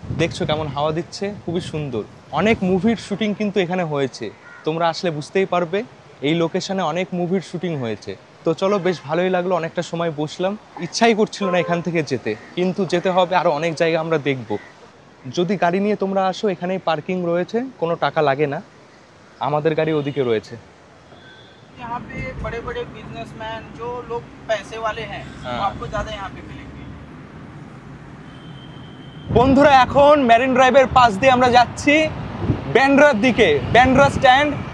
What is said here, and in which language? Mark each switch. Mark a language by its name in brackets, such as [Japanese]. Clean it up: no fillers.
[Bangla] দেখছো কেমন হাওয়া দিচ্ছে, খুবই সুন্দর। অনেক মুভির শুটিং কিন্তু এখানে হয়েছে, তোমরা আসলে বুঝতেই পারবে। এই লোকেশনে অনেক মুভির শুটিং হয়েছে। তো চলো, বেশ ভালোই লাগলো, অনেকটা সময় বসলাম। ইচ্ছাই করছিল না এখান থেকে যেতে, কিন্তু যেতে হবে। আরও অনেক জায়গা আমরা দেখব। যদি গাড়ি নিয়ে তোমরা আসো, এখানেই পার্কিং রয়েছে, কোনো টাকা লাগে না। আমাদের গাড়ি ওদিকে রয়েছে। [Hindi] यहाँ पे बड़े बड़े बिजनेसमैन, जो लोग पैसे वाले हैं, वो आपको ज्यादा यहाँ पे मिलेंगे। [Bangla] বন্ধুরা এখন ম্যারিন ড্রাইভের পাশ দিয়ে আমরা যাচ্ছি ব্যান্ড্রার দিকে, ব্যান্ড্রা স্ট্যান্ড।